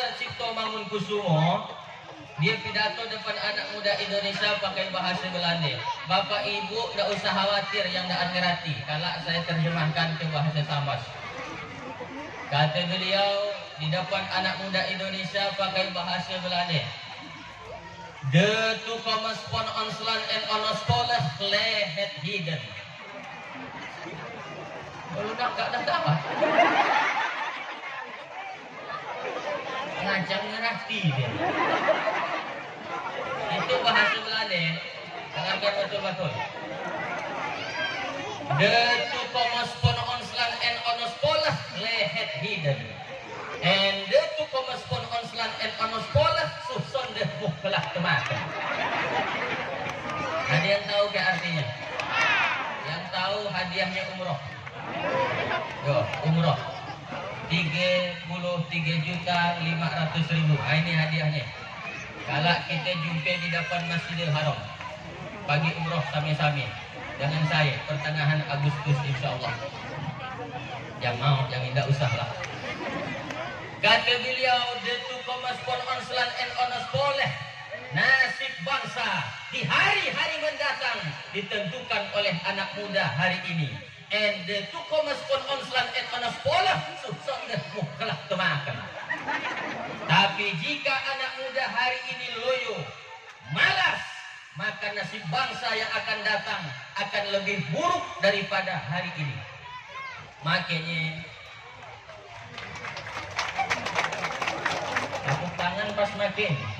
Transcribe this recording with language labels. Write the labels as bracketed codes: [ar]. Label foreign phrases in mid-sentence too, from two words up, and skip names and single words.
[id] Cipto Mangunkusumo, dia pidato depan anak muda Indonesia pakai bahasa Belanda. Bapak Ibu tidak usah khawatir yang tidak ngerti kalau saya terjemahkan ke bahasa Sambas. Kata beliau di depan anak muda Indonesia pakai bahasa Belanda. [nl] De toekomst van ons land en ons volk het heden. [id] Kalau gak dapat. Ngajak ngerti dia. Itu bahasa Belanda. Dengarkan betul-betul. [nl] De toekomst van ons land en ons volk het heden. En de toekomst van ons land en ons volk zonder muklah kemakan. [id] Ada yang tahu ke artinya? Yang tahu hadiahnya umroh. Yo, umroh 33.500.000. Nah, ini hadiahnya. Kalau kita jumpa di depan Masjidil Haram, pagi umroh sami-sami dengan saya pertengahan Agustus [ar] إن شاء الله. [id] Yang mau, yang tidak usah lah. Kata beliau, [nl] de toekomst van ons land en ons volk, [id] nasib bangsa di hari-hari mendatang ditentukan oleh anak muda hari ini. [nl] En de toekomst van ons land en ons volk zonder muklah kemakan. [id] Tapi jika anak muda hari ini loyo, malas, maka nasib bangsa yang akan datang akan lebih buruk daripada hari ini. Makanya tepuk tangan pas makin.